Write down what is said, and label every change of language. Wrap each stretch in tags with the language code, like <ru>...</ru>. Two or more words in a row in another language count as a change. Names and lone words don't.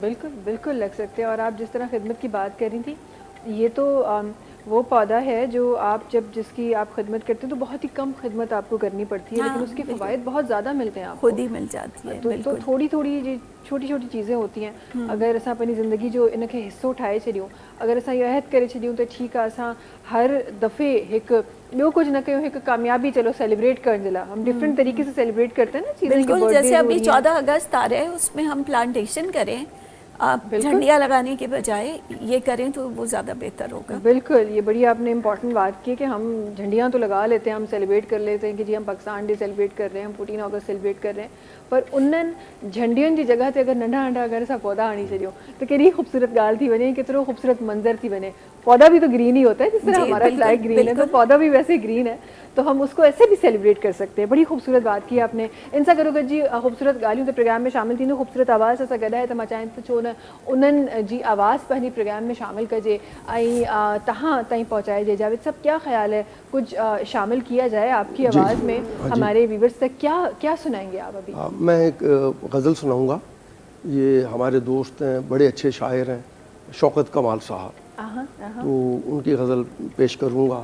<hi>बिल्कुल बिल्कुल लग सकते हैं। और आप जिस तरह खिदमत की बात कर रही थी, ये तो वो पौधा है जो आप जब जिसकी आप खिदमत करते हैं तो बहुत ही कम खिदमत आपको करनी पड़ती है, हाँ, लेकिन उसके बिल्कुल। फ़वाइद बहुत ज़्यादा मिलते हैं आपको, खुद ही मिल जाती है। तो बिल्कुल। थोड़ी थोड़ी छोटी छोटी चीज़ें होती हैं।</hi> <sd>अगर असां अपनी ज़िंदगी जो इन खे हिस्सो ठाहे छॾियूं, अगर असां इहो अहद करे छॾियूं त ठीकु आहे असां हर दफ़े हिकु ॿियो कुछ न कयूं, हिकु कामयाबी चलो सेलिब्रेट करण जे लाइ</sd> <hi>हम डिफरेंट तरीके से सेलिब्रेट करते हैं ना चीज़ें। बिल्कुल, जैसे अभी 14 अगस्त आ रहे हैं, उसमें हम प्लांटेशन करें, आप झंडियाँ लगाने के बजाय ये करें तो वो ज़्यादा बेहतर होगा। बिल्कुल, ये बड़ी आपने इम्पॉर्टेंट बात की कि हम झंडियाँ तो लगा लेते हैं, हम सेलिब्रेट कर लेते हैं कि जी हम पाकिस्तान डे सेलिब्रेट कर रहे हैं, हम 14 अगस्त सेलिब्रेट कर रहे हैं, पर</hi> <sd>उन्हनि झंडियुनि जी जॻह ते अगरि नंढा नंढा अगरि असां पौधा आणी छॾियूं त केॾी ख़ूबसूरत ॻाल्हि थी वञे, केतिरो ख़ूबसूरत मंज़र थी वञे।</sd> <hi>पौधा भी तो ग्रीन ही होता है, जिस तरह जी, हमारा बिल्कुल, फ्लैग ग्रीन है तो पौधा भी वैसे ग्रीन है, तो हम उसको ऐसे भी सेलिब्रेट कर सकते हैं। बड़ी खूबसूरत बात की आपने।</hi> <sd>इन सां गॾोगॾु जी ख़ूबसूरत ॻाल्हियूं त प्रोग्राम में शामिल थींदियूं, ख़ूबसूरत आवाज़ सां गॾु आहे त मां चाहियां त छो न उन्हनि जी आवाज़ पंहिंजे प्रोग्राम में शामिल कजे ऐं तव्हां ताईं पहुंचाइजे।</sd> <hi>जावेद साहब, क्या ख्याल है, कुछ शामिल किया जाए आपकी आवाज़ में हमारे व्यूवर्स तक? क्या सुनाएंगे आप अभी? मैं एक गज़ल सुनाऊंगा। ये हमारे दोस्त हैं, बड़े अच्छे शायर हैं, शौकत कमाल साहब, तो उनकी गज़ल पेश करूंगा।</hi>